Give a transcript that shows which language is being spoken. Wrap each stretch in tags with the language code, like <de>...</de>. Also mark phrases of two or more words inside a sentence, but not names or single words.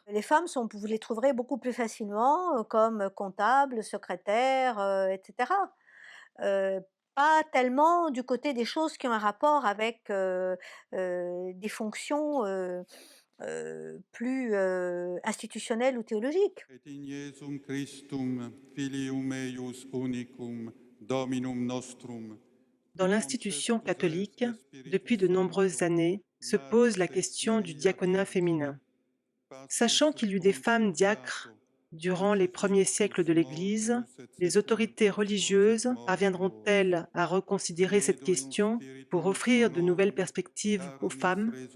<fr>Les femmes, vous les trouverez beaucoup plus facilement comme comptables, secrétaires, etc. Pas tellement du côté des choses qui ont un rapport avec des fonctions plus institutionnelles ou théologiques.</fr> <la>Et in Iesum Christum, Filium eius unicum, Dominum nostrum.</la> <fr>Dans l'institution catholique, depuis de nombreuses années, se pose la question du diaconat féminin. Sachant qu'il y eut des femmes diacres durant les premiers siècles de l'Église, les autorités religieuses parviendront-elles à reconsidérer cette question pour offrir de nouvelles perspectives aux femmes?</fr>